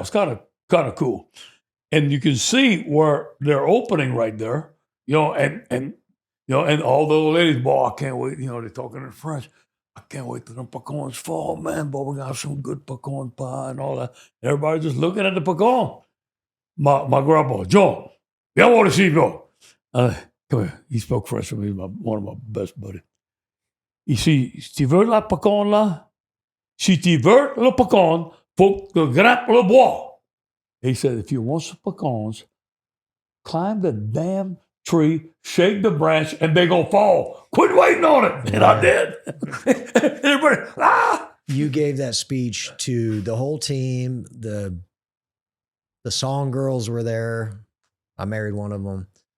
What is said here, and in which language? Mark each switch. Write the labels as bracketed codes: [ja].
[en] It's kind of cool. And you can see where they're opening right there, and all the old ladies, boy, I can't wait, they're talking in French. I can't wait till them pecans fall, man, boy, we got some good pecan pie and all that. Everybody just looking at the pecan. My grandpa, John, [fr] viens voir ici, [en] bro. Come here. He spoke French to me. He's one of my best buddies. [fr] Ici, si tu veux la pecan là, si tu veux le pecan, faut que tu grimpes le bois. [en] He said, if you want some pecans, climb the damn tree, shake the branch, and they're going to fall. Quit waiting on it. And I did. Everybody, You gave that speech to the whole team. The song girls were there. I married one of them.